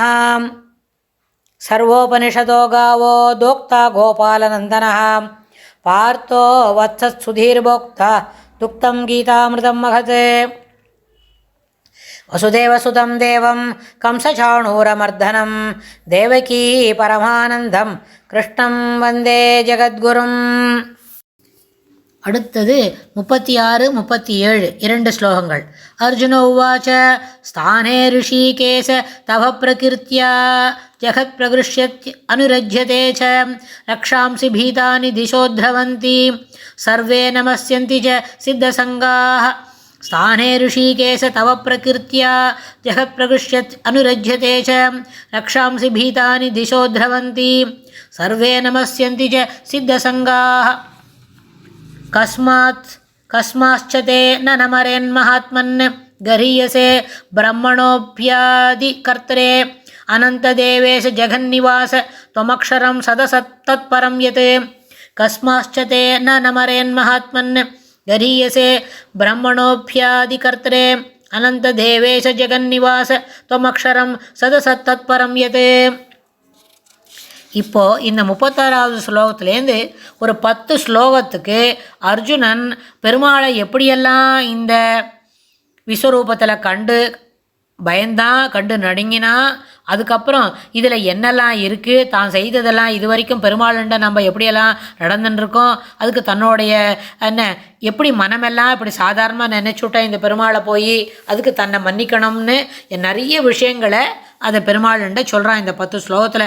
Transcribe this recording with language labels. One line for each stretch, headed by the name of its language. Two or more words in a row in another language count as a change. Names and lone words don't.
Sanskrit: सर्वोपनिषदो गावो दोक्ता गोपालनन्दनः पार्थो वत्सत्सुधीर्भोक्ता दुक्तं गीतामृतं महत्। वसुदेवसुतं देवं कंसचाणूरमर्दनं देवकी परमानन्दं कृष्णं वन्दे जगद्गुरुम्।
Tamil: அடுத்தது 36, 37 இரண்டு ஸ்லோகங்கள்.
Sanskrit: अर्जुन उवाच स्थाने हृषीकेश तव प्रकीर्त्या जगत् प्रहृष्यति अनुरज्यते च रक्षांसि भीतानि दिशो द्रवन्ति सर्वे नमस्यन्ति च सिद्धसङ्घाः. स्थाने हृषीकेश तव प्रकीर्त्या जगत् प्रहृष्यति अनुरज्यते च रक्षांसि भीतानि दिशो द्रवन्ति सर्वे नमस्यन्ति च सिद्धसङ्घाः. कस्माच्च ते न नमरेन्महात्मन् गरीयसे ब्रह्मणोऽप्यादिकर्त्रे अनन्तदेवेश जगन्निवास त्वमक्षरं सदसत्तत्परं यत्. कस्माच्च ते न नमरेन्महात्मन् गरीयसे ब्रह्मणोऽप्यादिकर्त्रे अनन्तदेवेश जगन्निवास त्वमक्षरं सदसत्तत्परं यत्.
Tamil: இப்போது இந்த 36வது ஸ்லோகத்துலேருந்து ஒரு 10 ஸ்லோகத்துக்கு அர்ஜுனன் பெருமாளை எப்படியெல்லாம் இந்த விஸ்வரூபத்தில் கண்டு பயந்தான், கண்டு நடுங்கினா, அதுக்கப்புறம் இதில் என்னெல்லாம் இருக்குது, தான் செய்ததெல்லாம் இது வரைக்கும் பெருமாள்கிட்ட நம்ம எப்படியெல்லாம் நடந்துட்டுருக்கோம், அதுக்கு தன்னுடைய என்ன எப்படி மனமெல்லாம் இப்படி சாதாரணமாக நினச்சுட்டேன் இந்த பெருமாளை போய் அதுக்கு தன்னை மன்னிக்கணும்னு நிறைய விஷயங்களை அதை பெருமாள்கிட்ட சொல்கிறான் இந்த 10 ஸ்லோகத்தில்.